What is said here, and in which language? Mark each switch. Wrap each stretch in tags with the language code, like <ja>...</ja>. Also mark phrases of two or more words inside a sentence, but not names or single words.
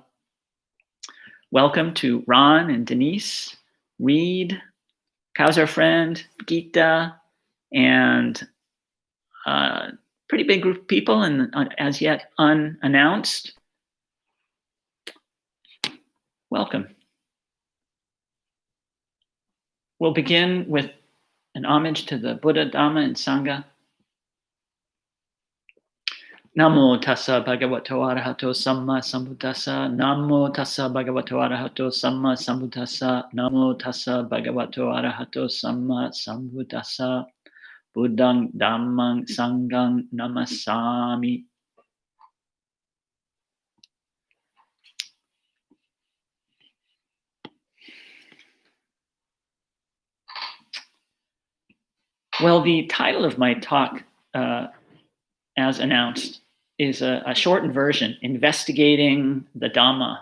<en>Welcome to Ron and Denise, Reed, How's our friend, Gita, and a pretty big group of people, and as yet unannounced. Welcome. We'll begin with an homage to the Buddha, Dhamma, and Sangha.</en> <pi>Namo tassa bhagavato arahato samma sambuddhassa. Namo tassa bhagavato arahato samma sambuddhassa. Namo tassa bhagavato arahato samma sambuddhassa. Buddhang dhammang sanghang namasami.</pi> <en>Well, the title of my talk, as announced, is a shortened version, Investigating the Dhamma.</en>